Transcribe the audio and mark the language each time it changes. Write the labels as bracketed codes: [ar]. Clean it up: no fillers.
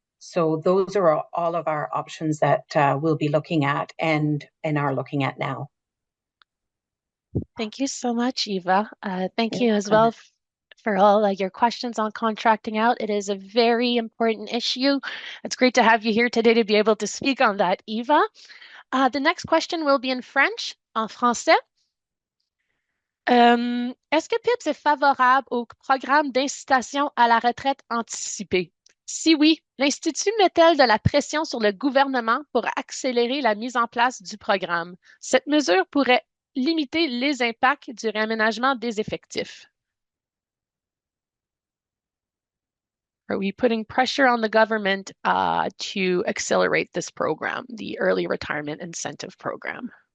[en] So those are all of our options that we'll be looking at and are looking at now. Thank you so much, Eva. Thank you as well for all your questions on contracting out. It is a very important issue. It's great to have you here today to be able to speak on that, Eva. The next question will be in French, [fr] en français. Est-ce que PIPS est favorable au programme d'incitation à la retraite anticipée? Si oui, l'Institut met-elle de la pression sur le gouvernement pour accélérer la mise en place du programme? Cette mesure pourrait limiter les impacts du réaménagement des effectifs. [en] Are we putting pressure on the government to accelerate this program, the Early Retirement Incentive Program?